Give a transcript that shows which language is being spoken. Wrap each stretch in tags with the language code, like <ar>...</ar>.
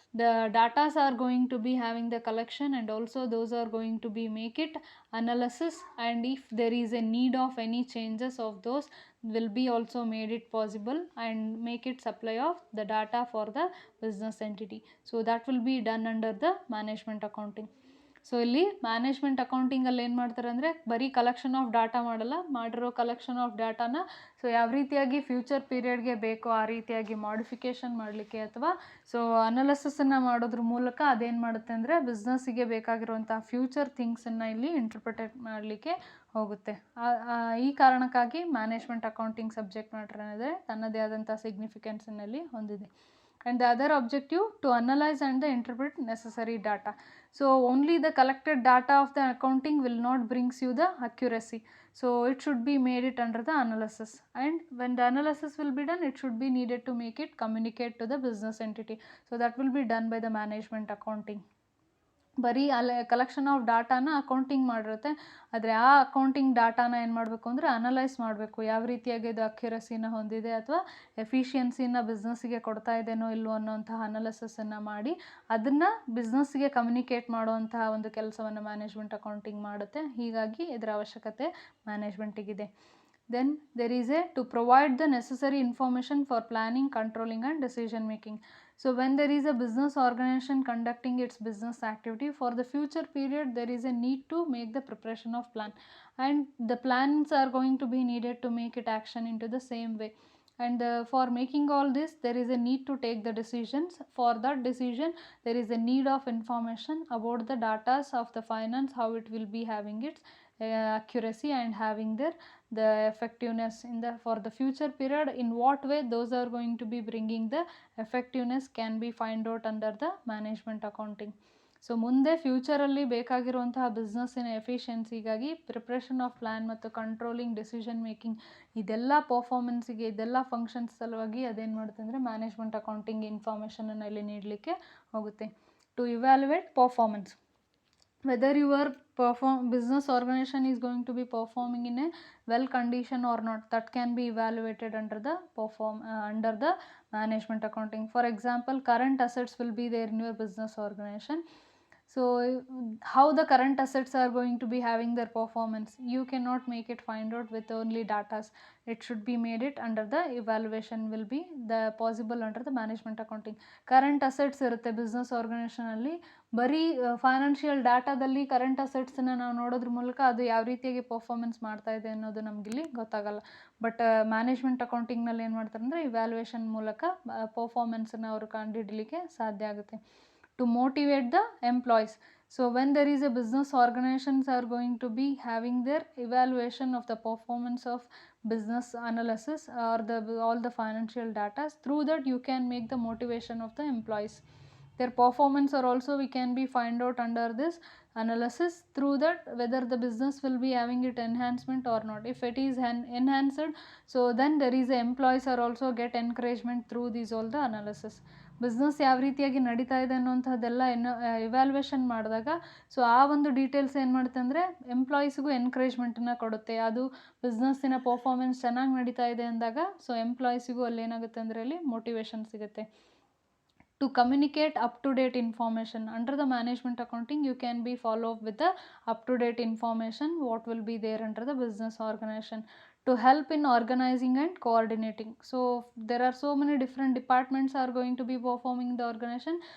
<en>the datas are going to be having the collection, and also those are going to be make it analysis, and if there is a need of any changes of those will be also made it possible and make it supply of the data for the business entity. So that will be done under the management accounting.</en> <kn>So ಇಲ್ಲಿ management ಅಕೌಂಟಿಂಗಲ್ಲಿ ಏನು ಮಾಡ್ತಾರೆ ಅಂದರೆ ಬರೀ collection of data ಮಾಡಲ್ಲ, ಮಾಡಿರೋ collection of ಡಾಟಾನ so ಯಾವ ರೀತಿಯಾಗಿ future ಪೀರಿಯಡ್ಗೆ ಬೇಕೋ ಆ ರೀತಿಯಾಗಿ ಮಾಡಿಫಿಕೇಷನ್ ಮಾಡಲಿಕ್ಕೆ ಅಥವಾ ಸೊ ಅನಾಲಿಸಿಸನ್ನು ಮಾಡೋದ್ರ ಮೂಲಕ ಅದೇನು ಮಾಡುತ್ತೆ ಅಂದರೆ ಬಿಸ್ನೆಸ್ಸಿಗೆ ಬೇಕಾಗಿರುವಂಥ ಫ್ಯೂಚರ್ ಥಿಂಗ್ಸನ್ನು ಇಲ್ಲಿ ಇಂಟರ್ಪ್ರಿಟೇಟ್ ಮಾಡಲಿಕ್ಕೆ ಹೋಗುತ್ತೆ. ಈ ಕಾರಣಕ್ಕಾಗಿ ಮ್ಯಾನೇಜ್ಮೆಂಟ್ ಅಕೌಂಟಿಂಗ್ ಸಬ್ಜೆಕ್ಟ್ ಮ್ಯಾಟರ್ ಏನಿದೆ ತನ್ನದೇ ಆದಂಥ ಸಿಗ್ನಿಫಿಕೆನ್ಸನ್ನಲ್ಲಿ ಹೊಂದಿದೆ.</kn> <en>And the other objective to analyze and the interpret necessary data. So only the collected data of the accounting will not brings you the accuracy. So it should be made it under the analysis, and when the analysis will be done, it should be needed to make it communicate to the business entity. So that will be done by the management accounting.</en> <kn>ಬರೀ ಅಲ್ಲೇ collection of ಡಾಟಾನ accounting ಮಾಡಿರುತ್ತೆ, ಆದರೆ ಆ accounting ಡಾಟಾನ ಏನು ಮಾಡಬೇಕು ಅಂದರೆ analyse ಮಾಡಬೇಕು, ಯಾವ ರೀತಿಯಾಗಿ ಇದು ಅಕ್ಯುರಸಿನ ಹೊಂದಿದೆ ಅಥವಾ ಎಫಿಷಿಯನ್ಸಿನ ಬಿಸ್ನೆಸ್ಸಿಗೆ ಕೊಡ್ತಾ ಇದೆನೋ ಇಲ್ವೋ ಅನ್ನೋಂತಹ ಅನಾಲಿಸಿಸನ್ನು ಮಾಡಿ ಅದನ್ನು ಬಿಸ್ನೆಸ್ಸಿಗೆ ಕಮ್ಯುನಿಕೇಟ್ ಮಾಡುವಂತಹ ಒಂದು ಕೆಲಸವನ್ನು ಮ್ಯಾನೇಜ್ಮೆಂಟ್ ಅಕೌಂಟಿಂಗ್ ಮಾಡುತ್ತೆ. ಹೀಗಾಗಿ ಇದರ ಅವಶ್ಯಕತೆ ಮ್ಯಾನೇಜ್ಮೆಂಟಿಗಿದೆ.</kn> <en>Then there is a to provide the necessary information for planning, controlling and decision making. So when there is a business organization conducting its business activity for the future period, there is a need to make the preparation of plan, and the plans are going to be needed to make it action into the same way. And for making all this, there is a need to take the decisions. For that decision, there is a need of information about the data of the finance, how it will be having its accuracy and having the effectiveness in the for the future period, in what way those are going to be bringing the effectiveness can be find out under the management accounting.</en> <kn>So ಮುಂದೆ ಫ್ಯೂಚರಲ್ಲಿ ಬೇಕಾಗಿರುವಂತಹ ಬಿಸ್ನೆಸ್ಸಿನ ಎಫಿಷಿಯನ್ಸಿಗಾಗಿ preparation of plan ಮತ್ತು controlling, decision making ಇದೆಲ್ಲ ಪರ್ಫಾರ್ಮೆನ್ಸಿಗೆ ಇದೆಲ್ಲ functions ಸಲುವಾಗಿ ಅದೇನು ಮಾಡುತ್ತೆ ಅಂದರೆ management accounting ಇನ್ಫಾರ್ಮೇಷನನ್ನು ಇಲ್ಲಿ ನೀಡಲಿಕ್ಕೆ ಹೋಗುತ್ತೆ.</kn> <en>To evaluate performance, whether your business organization is going to be performing in a well condition or not, that can be evaluated under the management accounting. For example, current assets will be there in your business organization. So how the current assets are going to be having their performance, you cannot make it find out with only datas. It should be made it under the evaluation will be the possible under the management accounting.</en> <kn>Current assets ಇರುತ್ತೆ business ಆರ್ಗನೈಸೇಷನಲ್ಲಿ, ಬರೀ financial ಡಾಟಾದಲ್ಲಿ current ಅಸೆಟ್ಸನ್ನು ನಾವು ನೋಡೋದ್ರ ಮೂಲಕ ಅದು ಯಾವ ರೀತಿಯಾಗಿ performance ಮಾಡ್ತಾ ಇದೆ ಅನ್ನೋದು ನಮಗಿಲ್ಲಿ ಗೊತ್ತಾಗಲ್ಲ. ಬಟ್ ಮ್ಯಾನೇಜ್ಮೆಂಟ್ ಅಕೌಂಟಿಂಗ್ನಲ್ಲಿ ಏನು ಮಾಡ್ತಾರೆ ಅಂದರೆ ಇವ್ಯಾಲ್ಯೂಯೇಷನ್ ಮೂಲಕ ಪರ್ಫಾರ್ಮೆನ್ಸನ್ನು ಅವರು ಕಂಡುಹಿಡಲಿಕ್ಕೆ ಸಾಧ್ಯ ಆಗುತ್ತೆ.</kn> <en>To motivate the employees. So when there is a business, organizations are going to be having their evaluation of the performance of business analysis or all the financial data. Through that you can make the motivation of the employees. Their performance are also we can be find out under this analysis. Through that whether the business will be having it enhancement or not. If it is enhanced, so then there is a employees are also get encouragement through these all the analysis.</en> <kn>Business ಯಾವ ರೀತಿಯಾಗಿ ನಡೀತಾ ಇದೆ ಅನ್ನೋಂಥದ್ದೆಲ್ಲ evaluation ಮಾಡಿದಾಗ so ಆ ಒಂದು details ಏನು ಮಾಡುತ್ತೆ ಅಂದರೆ ಎಂಪ್ಲಾಯೀಸ್ಗೂ ಎನ್ಕರೇಜ್ಮೆಂಟನ್ನು ಕೊಡುತ್ತೆ. ಅದು ಬಿಸ್ನೆಸ್ಸಿನ ಪರ್ಫಾರ್ಮೆನ್ಸ್ ಚೆನ್ನಾಗಿ ನಡೀತಾ ಇದೆ ಅಂದಾಗ ಸೊ ಎಂಪ್ಲಾಯೀಸಿಗೂ ಅಲ್ಲಿ ಏನಾಗುತ್ತೆ ಅಂದರೆ ಅಲ್ಲಿ ಮೋಟಿವೇಶನ್ ಸಿಗುತ್ತೆ.</kn> <en>To communicate up-to-date information under the management accounting, you can be follow up with the up-to-date information what will be there under the business organization to help in organizing and coordinating. So there are so many different departments are going to be performing the organization.</en>